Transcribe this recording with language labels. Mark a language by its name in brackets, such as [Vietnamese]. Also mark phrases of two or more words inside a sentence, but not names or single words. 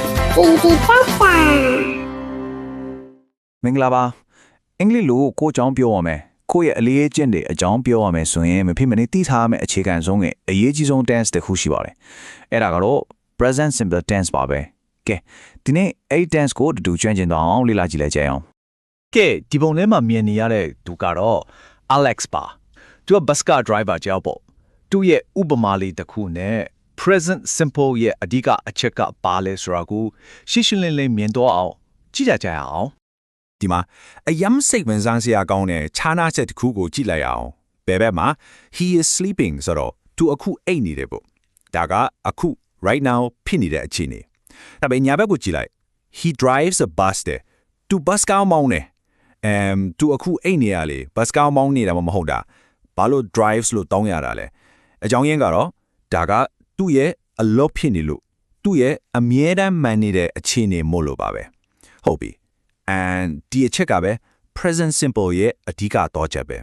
[English] Easy Pasta [Burmese] မင်္ဂလာပါအင်္ဂလိပ်လိုကိုအကြောင်းပြောရမယ်ကိုယ့်ရဲ့အလေးအကျင့်တွေအကြောင်းပြောရမယ်ဆိုရင်မဖြစ်မနေသိထားရမယ့်အခြေခံဆုံးရဲ့အရေးကြီးဆုံး tense တစ်ခုရှိပါတယ်အဲ့ဒါကတော့ [English] present simple tense [Burmese] ပါပဲကဲဒီနေ့အဲ့ tense ကိုတူကျွမ်းကျင်တော့အောင်လေ့လာကြည့်လိုက်ကြအောင် ကဲဒီပုံထဲမှာမြင်နေရတဲ့သူကတော့ Alex ပါသူက [English] bus car driver [Burmese] ကြောက်ပေါ့သူ့ရဲ့ဥပမာလေးတစ်ခုနဲ့ [English] present simple [Burmese] ရဲ့အဓိကအချက်ကပါလဲဆိုတာကိုရှင်းရှင်းလင်းလင်းမြင်တော့အောင်ကြည့်ကြရအောင် ဒီမှာအယမ်းစိတ်ဝင်စားစရာကောင်းတဲ့ခြားနာချက်တစ်ခုကိုကြည့်လိုက်အောင်ဘယ်ဘက်မှာ [English] he is sleeping [Burmese] ဆိုတော့သူအခု အိတ်နေတယ်ပေါ့ဒါကအခု [English] right now [Burmese] ဖြစ်နေတဲ့အခြေအနေဒါပေမဲ့ညာဘက်ကိုကြည့်လိုက် [English] he drives a bus [Burmese] တဲ့သူ bus ကောင်းမောင်းတယ်သူအခုအိတ်နေရလေ bus ကောင်းမောင်းနေတာမဟုတ်တာဘာလို့ drives လို့တောင်းရတာလဲအကြောင်းရင်းကတော့ဒါကသူ့ရဲ့အလုပ်ဖြစ်နေလို့သူ့ရဲ့အမြဲတမ်းမှန်နေတဲ့အခြေအနေမို့လို့ပါပဲဟုတ်ပြီand ဒီအချက်ကပဲ [English] present simple [Burmese] ရဲ့အဓိကတော့ချက်ပဲ